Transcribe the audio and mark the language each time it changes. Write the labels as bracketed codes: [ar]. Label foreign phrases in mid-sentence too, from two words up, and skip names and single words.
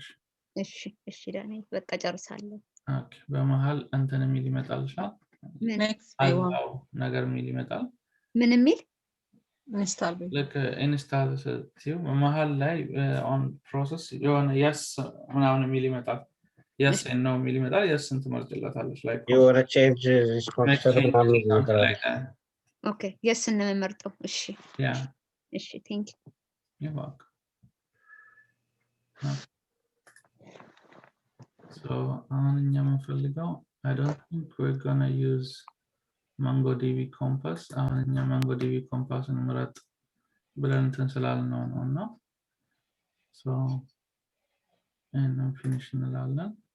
[am] እሺ ዳኒ በቃ ጨርሳለሁ። ኦኬ በመሃል እንትን የሚል ይመጣልሻል ኔክስት አልባው ነገር የሚል ይመጣል ምን የሚል ኢንስታል ቤት ልክ ኢንስታል ስትይው መሃል ላይ [en] on process [am] የሆነ yes ምናምን የሚል ይመጣል [en] yes and no [am] የሚል ይመጣል yes ትመርጭለታለሽ ላይ የሆነ [en] change response [am] ምናምን ይመጣል ኦኬ yes እንመርጠው። እሺ ያ እሺ [en] thank you [am] ይባክ so አሁን እኛ የምንፈልገው [en] I don't think we're gonna use MongoDB Compass [am] አሁን እኛ MongoDB Compassን ምረጥ ብለን እንትን ስላልነው ነው እና [en] so and finish [am] እንላለን